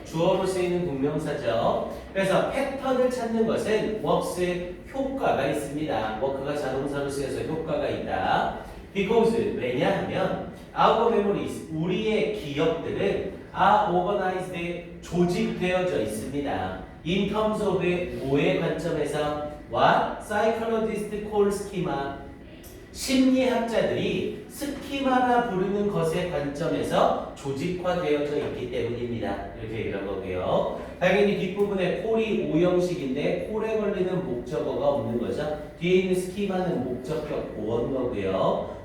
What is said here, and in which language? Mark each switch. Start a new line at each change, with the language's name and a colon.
Korean: 주어로 쓰이는 동명사죠. 그래서 패턴을 찾는 것은 works의 효과가 있습니다. work가 자동사로 쓰여서 효과가 있다.
English: Because
Korean: 왜냐하면
English: our memories,
Korean: 우리의 기억들은
English: are organized,
Korean: 조직되어져 있습니다.
English: In terms of
Korean: 뭐의 관점에서
English: what psychologists call schema,
Korean: 심리학자들이 스키마라 부르는 것의 관점에서 조직화되어져 있기 때문입니다. 이렇게 얘기한 거고요. 당연히 뒷부분에 콜이 오형식인데 콜에 걸리는 목적어가 없는 거죠. 뒤에 있는 스키마는 목적격 보원 거고요.